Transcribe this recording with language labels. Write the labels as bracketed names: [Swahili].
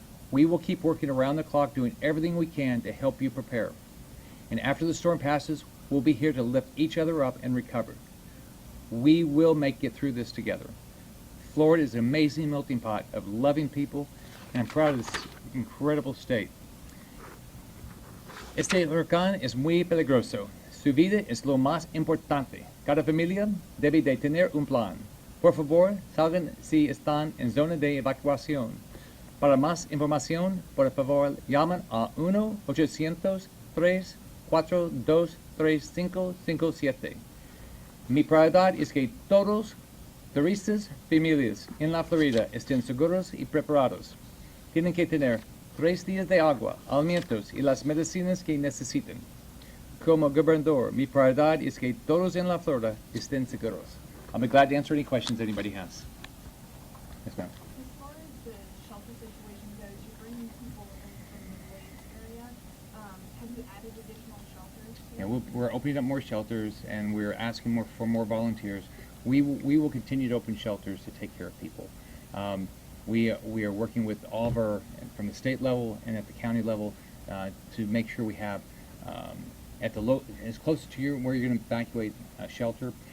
[English] We will keep working around the clock, doing everything we can to help you prepare. And after the storm passes, we'll be here to lift each other up and recover. We will make it through this together. Florida is an amazing melting pot of loving people, and I'm proud of this incredible state. [Spanish] Este huracán es muy peligroso. Su vida es lo más importante. Cada familia debe de tener un plan. Por favor, salgan si están en zona de evacuación. Para más información, por favor, llamen a 1-800-342-3232 3557. Mi prioridad es que todos turistas, familias en la Florida estén seguros y preparados. Tienen que tener 3 días de agua, alimentos y las medicinas que necesiten. Como gobernador, mi prioridad es que todos en la Florida estén seguros. [English] I'll be glad to answer any questions anybody has. Yes, ma'am. As far as the shelter situation goes, you're bringing people in from the lake area. Have you added additional shelters? Yeah, we're opening up more shelters, and we're asking for more volunteers. We will continue to open shelters to take care of people. We are working with all of our, from the state level and at the county level, to make sure we have at the as close to where you're going to evacuate a shelter.